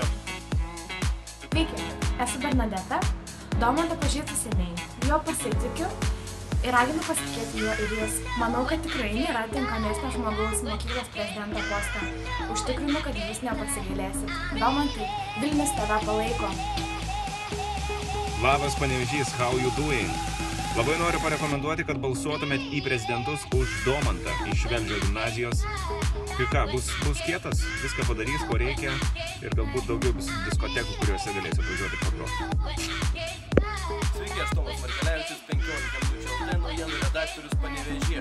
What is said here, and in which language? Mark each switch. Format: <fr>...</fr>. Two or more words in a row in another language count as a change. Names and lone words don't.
<lt>Sveiki, esu Bernadeta, Domantą pažįstu seniai, jo pasitikiu ir raginu pasitikėti juo ir jūs. Manau, kad tikrai nėra tinkamesnio žmogaus mokyklos prezidento postą. Užtikrinu, kad jūs nepasigailėsit. Domantai, Vilnius tave palaiko. Labas Panevėžys,</lt> <en>how you doing?</en> <lt>Labai noriu parekomenduoti, kad balsuotumėt į prezidentus už Domantą iš Velžio gimnazijos. Ir ką, bus kietas, viską padarys, ko reikia ir galbūt daugiau bus diskotekų, kuriuose galėsiu atvažiuoti pagroti. Sveiki, aš Tomas Markelevičius, 15 minučių LT naujienų redaktorius Panevėžyje.</lt>